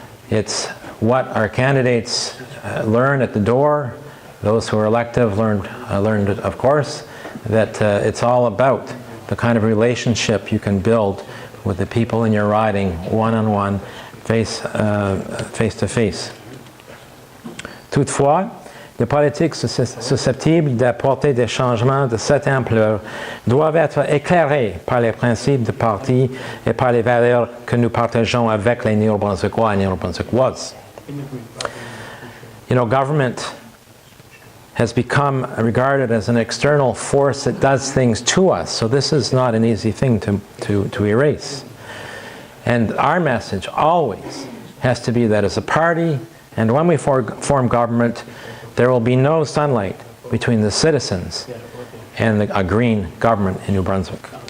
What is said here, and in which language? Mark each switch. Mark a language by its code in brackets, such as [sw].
[en] It's what our candidates learn at the door. Those who are elective learned, of course, that it's all about the kind of relationship you can build with the people in your riding, one-on-one, face-to-face. [fr] Toutefois, les politiques susceptibles d'apporter des changements de cette ampleur doivent être éclairées par les principes du parti et par les valeurs que nous partageons avec les Néo-Brunswickois et Néo-Brunswickoises. [en] You know, government has become regarded as an external force that does things to us, so this is not an easy thing to erase. And our message always has to be that as a party, and when we form government, there will be no sunlight between the citizens and a green government in New Brunswick.